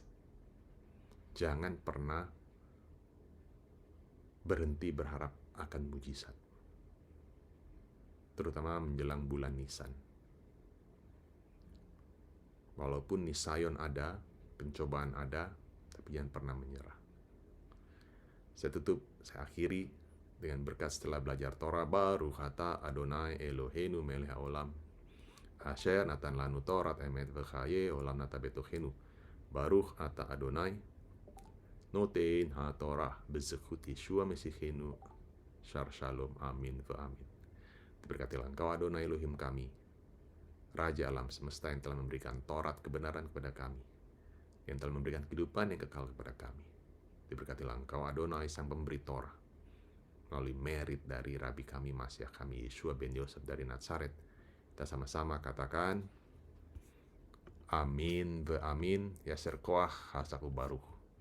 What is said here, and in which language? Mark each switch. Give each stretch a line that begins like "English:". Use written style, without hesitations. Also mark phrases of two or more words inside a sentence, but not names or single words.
Indonesian: Jangan pernah berhenti berharap akan mujizat, terutama menjelang bulan Nisan. Walaupun Nisayon ada, pencobaan ada, tapi jangan pernah menyerah. Saya akhiri dengan berkat setelah belajar Torah, baru kata
Hebrew: אדוני אלהינו מלך העולם, אשר נתן לנו תורת אמת וחיי עולם נטע בתוכנו, ברוך אתה אדוני נותן התורה בזכות ישוע משיחנו, שר שלום, אמן ואמן.
Indonesian: Diberkatilah Engkau Adonai Elohim kami, Raja alam semesta yang telah memberikan Taurat kebenaran kepada kami, yang telah memberikan kehidupan yang kekal kepada kami. Diberkatilah Engkau Adonai sang pemberi Torah, melalui merit dari Rabi kami, Masyah kami, Yeshua ben Yosef dari Nazaret. Kita sama-sama katakan,
Hebrew: אמן ואמן, יישר כח, חזק ברוך.